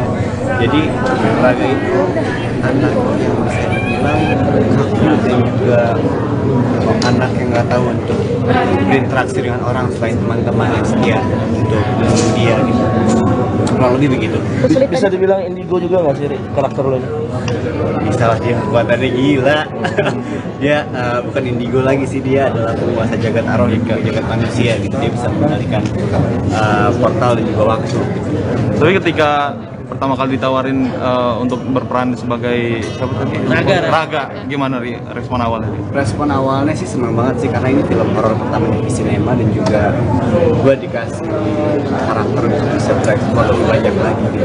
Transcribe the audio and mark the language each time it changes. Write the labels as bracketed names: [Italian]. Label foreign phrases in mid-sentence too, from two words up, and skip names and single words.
[Indonesian] Jadi Raga itu anak yang bisa dibilang dan juga anak yang nggak tahu untuk berinteraksi dengan orang selain teman-teman yang setia untuk dia gitu. Kurang lebih begitu. Bisa dibilang indigo juga nggak sih karakter lo ini? Bisa lah, dia kekuatannya gila. Dia bukan indigo lagi sih, dia adalah penguasa jagat aroh ke jagat manusia gitu. Dia bisa mengendalikan portal dan juga waktu gitu. Tapi ketika pertama kali ditawarin untuk berperan sebagai siapa tadi? Raga. Gimana respon awalnya? Respon awalnya sih senang banget sih, karena ini film horor pertama di sinema dan juga gue dikasih karakter untuk bisa bereksplor lebih banyak lagi gitu.